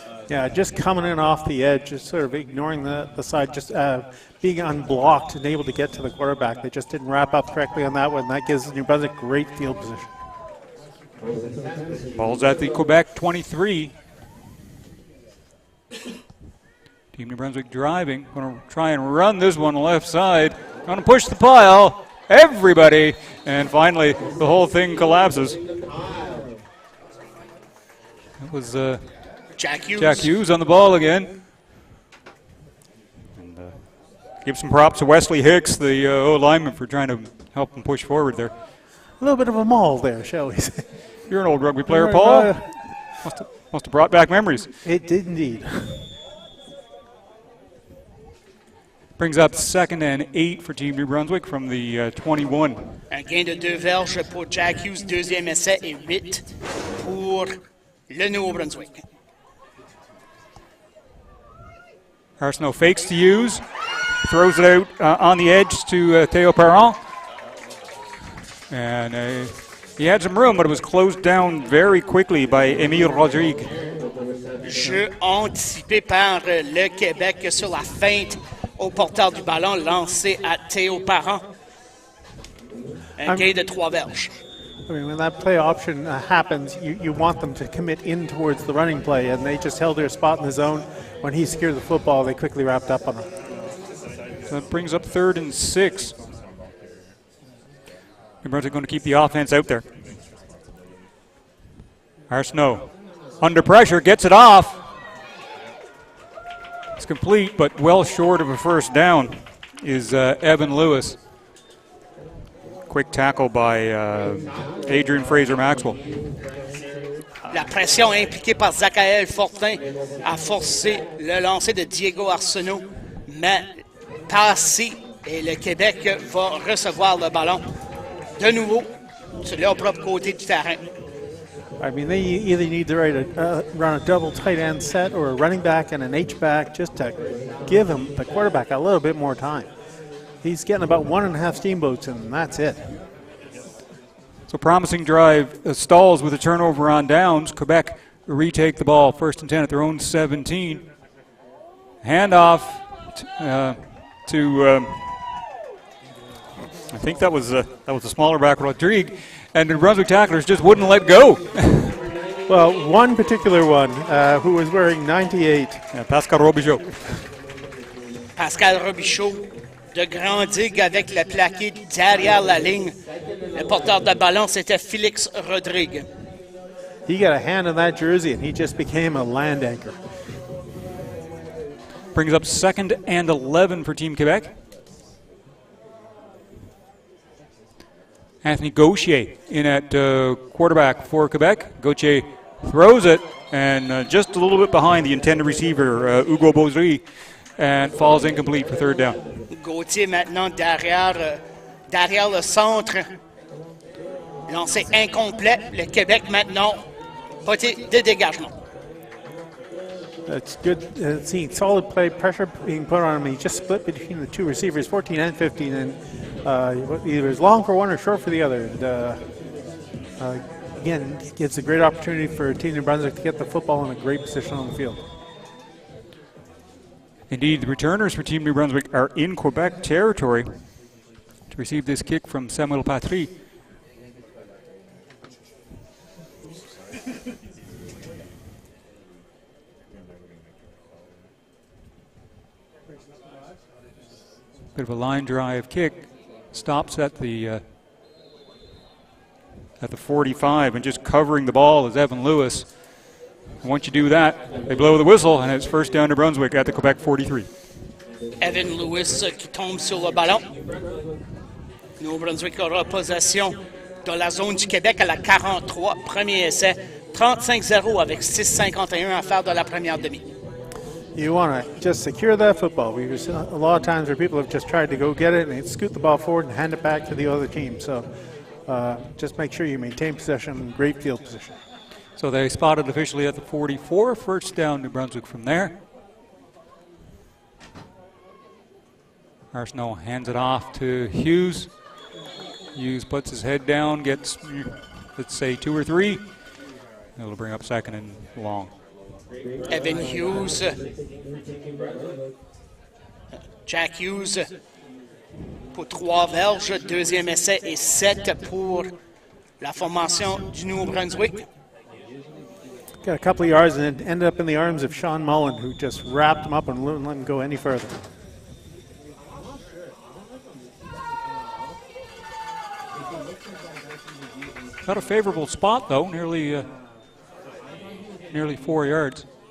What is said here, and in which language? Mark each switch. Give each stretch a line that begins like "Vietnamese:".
English: Yeah, just coming in off the edge, just sort of ignoring the side, just being unblocked and able to get to the quarterback. They just didn't wrap up correctly on that one. That gives New Brunswick great field position. Ball's at the Quebec 23. Team New Brunswick driving. Going to try and run this one left side. Going to push the pile. Everybody. And finally, the whole thing collapses. That was Jack Hughes on the ball again. And give some props to Wesley Hicks, the O-lineman, for trying to help him push forward there. A little bit of a maul there, shall we say. You're an old rugby player, Paul. Must have brought back memories. It did indeed. Brings up 2nd and 8 for Team New Brunswick from the 21.
French: Un gain de 2 verges pour Jack Hughes, deuxième essai, et 8 pour le Nouveau-Brunswick.
English: Arsenault fakes to Hughes, throws it out on the edge to Théo Perron. And he had some room, but it was closed down very quickly by Émile Rodrigue.
French: Jeu anticipé par le Québec sur la feinte au porteur du ballon, lancé à Théo Perron. Un gain de 3 verges.
English: I mean, when that play option happens, you want them to commit in towards the running play, and they just held their spot in the zone. When he secured the football, they quickly wrapped up on him. So that brings up 3rd and 6. New Brunswick going to keep the offense out there. Arsenault under pressure, gets it off. It's complete, but well short of a first down is Evan Lewis. Quick tackle by Adrian Fraser-Maxwell.
French: La pression impliquée par Zachaël Fortin a forcé le lancer de Diego Arsenault, mais passé et le Québec va recevoir le ballon de nouveau sur leur propre côté du terrain.
English: I mean, they either need to run a double tight end set or a running back and an H-back just to give him, the quarterback, a little bit more time. He's getting about 1.5 steamboats, and that's it. So promising drive stalls with a turnover on downs. Quebec retake the ball, 1st and 10 at their own 17. Handoff to I think that was a smaller back, Rodrigue, and the Brunswick tacklers just wouldn't let go. Well, one particular one who was wearing 98. Yeah, Pascal Robichaud. Pascal Robichaud
French: de grandir avec le plaqué derrière la ligne. Le porteur de ballon, c'était Félix Rodrigue.
English: He got a hand on that jersey, and he just became a land anchor. Brings up 2nd and 11 for Team Quebec. Anthony Gauthier in at quarterback for Quebec. Gauthier throws it, and just a little bit behind the intended receiver, Hugo Beaudry, and falls incomplete for 3rd down.
French: Gauthier maintenant derrière le centre. Lancé incomplet. Le Québec maintenant, poté de dégagement.
English: That's good. Seeing solid play, pressure being put on him. He just split between the two receivers, 14 and 15, and either is long for one or short for the other. And again, it's a great opportunity for Team New Brunswick to get the football in a great position on the field. Indeed, the returners for Team New Brunswick are in Quebec territory to receive this kick from Samuel Patry. Bit of a line drive kick, stops at the 45, and just covering the ball is Evan Lewis. And once you do that, they blow the whistle, and it's 1st down to Brunswick at the Quebec 43.
French: Evan Lewis qui tombe sur le ballon. New Brunswick aura possession de la zone du Québec à la 43. Premier essai, 35-0 avec 6,51 à faire de la première demi.
English: You want to just secure that football. We've seen a lot of times where people have just tried to go get it and scoot the ball forward and hand it back to the other team. So just make sure you maintain possession, great field position. So they spotted officially at the 44, 1st down New Brunswick from there. Arsenault hands it off to Hughes. Hughes puts his head down, gets, let's say, 2 or 3. It'll bring up 2nd and long.
French: Evan Hughes, Jack Hughes pour 3 verges, 2e essai et 7 pour la formation du Nouveau-Brunswick.
English: Got a couple of yards and it ended up in the arms of Sean Mullen, who just wrapped him up and wouldn't let him go any further. Got a favorable spot though, nearly 4 yards.